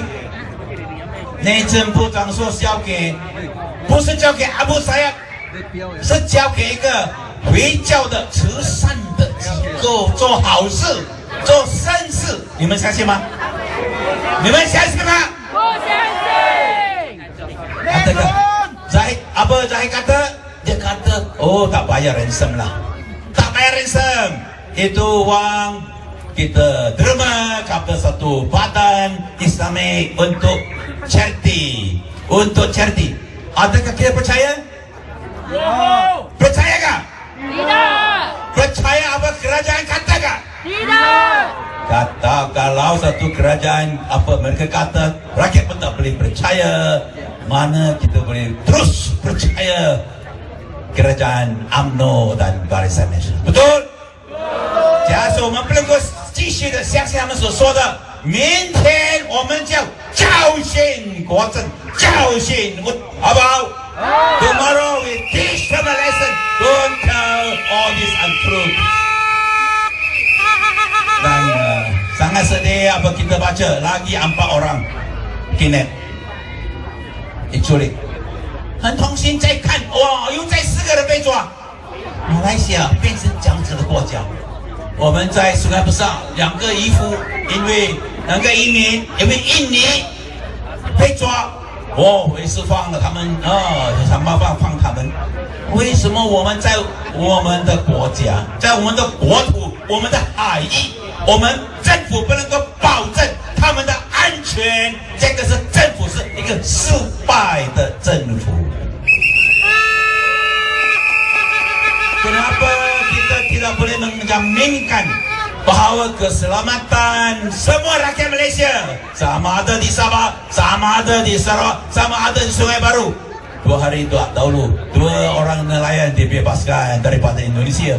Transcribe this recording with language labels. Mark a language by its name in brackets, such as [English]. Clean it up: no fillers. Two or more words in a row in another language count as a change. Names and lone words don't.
[Chinese] 内政部长说交给，不是交给阿布塞亚，是交给一个回教的慈善的机构，做好事，做善事。你们相信吗？你们相信吗？不相信。 [Malay] Katakan Zahid, apa Zahid kata? Dia kata, oh tak bayar ransom lah. Tak bayar ransom. Itu wang kita terima kepada satu badan Islamik untuk charity. Untuk charity. Adakah kita percaya? Percaya kah? Tidak. Percaya apa kerajaan kata kah? Tidak. Kata kalau satu kerajaan apa mereka kata, rakyat pun tak boleh percaya. Mana kita boleh terus percaya kerajaan UMNO dan Barisan Nasional? Betul? [Chinese] 假设我们不能够继续的相信他们所说的，明天我们就教训国政，教训好不好 ？ [English] Tomorrow we teach them a lesson. Don't tell all this untruth. [Malay] Dan sangat sedih apa kita baca lagi 4 orang kidnap, diculik. [Chinese] 很痛心在看，哇，又再4个人被抓。马来西亚变成这样子的国家。我们在 sungai besar 2 个渔夫，因为2个移民，因为印尼被抓，也是放了他们想办法放他们。为什么我们在我们的国家，在我们的国土，我们的海域，我们政府不能够保证他们的安全？这个是政府是一个失败的政府。 [Malay] Kenapa kita tidak boleh menjaminkan bahawa keselamatan semua rakyat Malaysia, sama ada di Sabah, sama ada di Sarawak, sama ada di Sungai Baru? 2 hari dahulu 2 orang nelayan dibebaskan daripada Indonesia.